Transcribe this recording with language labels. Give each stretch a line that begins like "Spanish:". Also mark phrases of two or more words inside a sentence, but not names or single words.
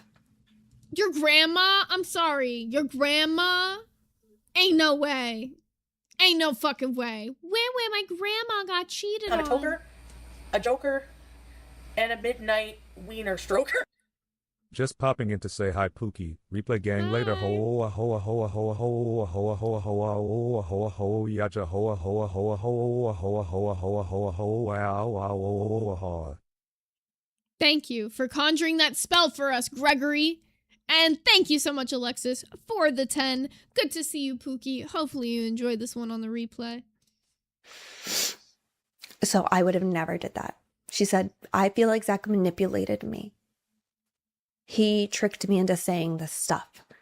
English: Your grandma? I'm sorry. Your grandma? Ain't no way. Ain't no fucking way. Where my grandma got cheated on? A toker, a joker, and a midnight wiener stroker. Just popping in to say hi, Pookie. Replay gang later. Hoa hoa hoa hoa hoa hoa hoa hoa hoa hoa hoa yaja hoa hoa hoa hoa hoa hoa hoa hoa hoa hoa. Thank you for conjuring that spell for us, Gregory. And thank you so much, Alexis, for the 10. Good to see you, Pookie. Hopefully you enjoyed this one on the replay. So I would have never did that. She said, I feel like Zach manipulated me. He tricked me into saying this stuff.